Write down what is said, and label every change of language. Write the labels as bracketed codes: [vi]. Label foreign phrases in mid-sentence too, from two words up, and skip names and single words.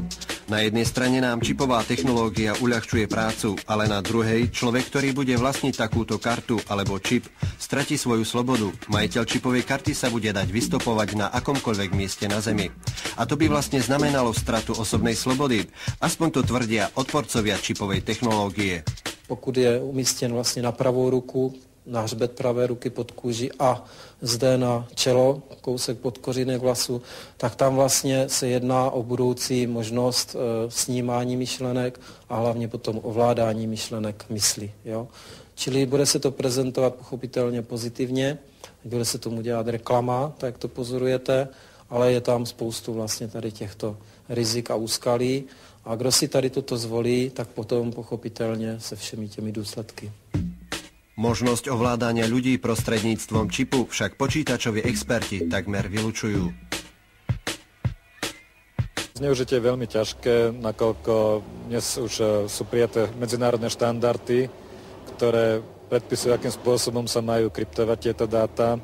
[sk] Na jednej strane nám čipová technológia uľahčuje prácu, ale na druhej človek, ktorý bude vlastniť takúto kartu alebo čip, stratí svoju slobodu. Majiteľ čipovej karty sa bude dať vystopovať na akomkoľvek mieste na Zemi. A to by vlastne znamenalo stratu osobnej slobody. Aspoň to tvrdia odporcovia čipovej technológie. [cs] Pokud je umístěn vlastně na pravou ruku, na hřbet pravé ruky pod kůži a zde na čelo, kousek pod kořínek vlasu, tak tam vlastně se jedná o budoucí možnost snímání myšlenek a hlavně potom ovládání myšlenek mysli. Jo? Čili bude se to prezentovat pochopitelně pozitivně, bude se tomu dělat reklama, tak jak to pozorujete, ale je tam spoustu vlastně tady těchto rizik a úskalí. A kdo si tady toto zvolí, tak potom pochopitelně se všemi těmi důsledky. [sk] Možnosť ovládania ľudí prostredníctvom čipu však počítačoví experti takmer vylučujú. Zneužitie je veľmi ťažké, nakoľko dnes už sú prijaté medzinárodné štandardy, ktoré predpisujú, akým spôsobom sa majú kryptovať tieto dáta.